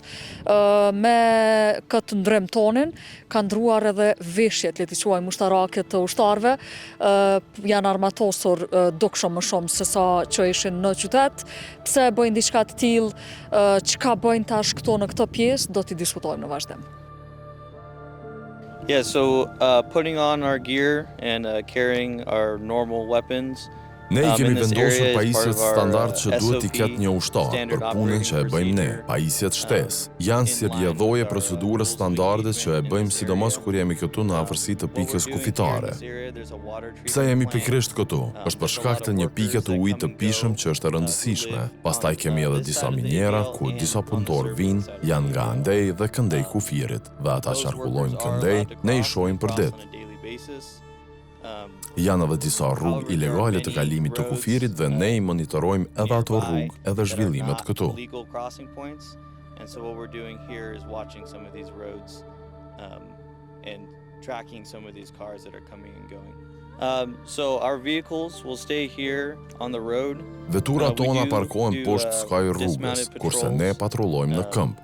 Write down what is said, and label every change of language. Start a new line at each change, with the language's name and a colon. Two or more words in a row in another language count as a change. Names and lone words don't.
Albanian: Me këtë ndrim tonin kanë ndruar edhe veshjet, le t'i quajmë ushtarake të ushtarëve, janë armatosur dukshëm më shumë se sa që ishin në qytet. Pse bëjnë diçka të tillë, çka bëjnë tash këto në këtë pjesë, do t'i diskutojmë në vazhdim.
English: Yeah, so putting on our gear and carrying our normal weapons.
Albanian: Ne I kemi vendosur pajisjet standard që duhet I ketë një ushtar për punën që e bëjmë ne, pajisjet shtesë. Janë si rrjedhoje procedurës standarde që e bëjmë sidomos kur jemi këtu në afërsi të pikës kufitare. Pse jemi pikërisht këtu? Është për shkak të një pike të ujit të pishëm që është e rëndësishme. Pastaj kemi edhe disa minjera ku disa punëtorë vinë, janë nga Andej dhe Këndej Kufirit, dhe ata qarkullojnë Këndej, ne I shohim për ditë. Janë edhe disa rrugë ilegale të kalimit të kufirit dhe ne I monitorojmë edhe ato rrugë edhe zhvillimet këtu.
English: So our vehicles will stay here on the road.
Albanian: Veturat tona parkohen poshtë skaj rrugës, kurse ne patrullojmë në këmbë.